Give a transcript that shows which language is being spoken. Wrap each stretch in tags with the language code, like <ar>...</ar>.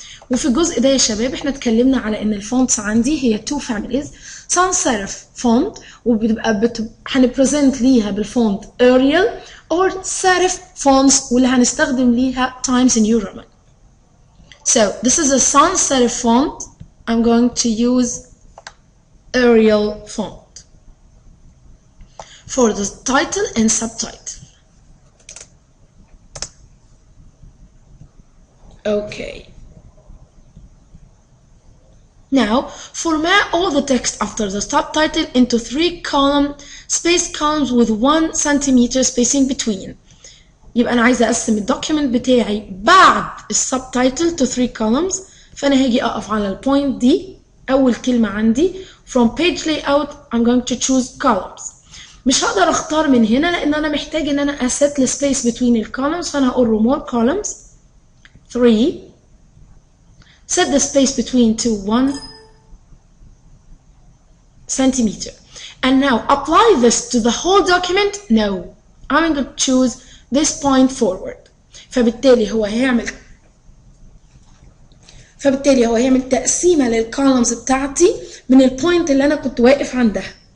<ar>وفي الجزء ده يا شباب احنا اتكلمنا على ان الفونتس عندي هي two families, sans serif font وبتبقى هنبريزنت ليها بالفونت Arial or serif fonts واللي هنستخدم ليها Times New Roman.</ar> <en>So this is a sans serif font. I'm going to use Arial font for the title and subtitle. Okay. Now format all the text after the subtitle into 3 column spaced columns with 1 centimeter spacing between.</en> <ar>يبقى أنا عايزة أقسم الدوكيمنت بتاعي بعد السبتايتل to 3 columns. فأنا هاجي أقف على البوينت دي أول كلمة عندي</ar> <en>from page layout I'm going to choose columns.</en> <ar>مش هقدر أختار من هنا لأن أنا محتاج إن أنا أسيت السبيس between الكولمز. فأنا هقول</ar> <en>remove columns 3, set the space between to 1 centimeter. And now apply this to the whole document. No, I'm going to choose this point forward.</en> <ar>فبالتالي هو هيعمل تقسيمة للكولمز بتاعتي من البوينت اللي أنا كنت واقف عندها.</ar>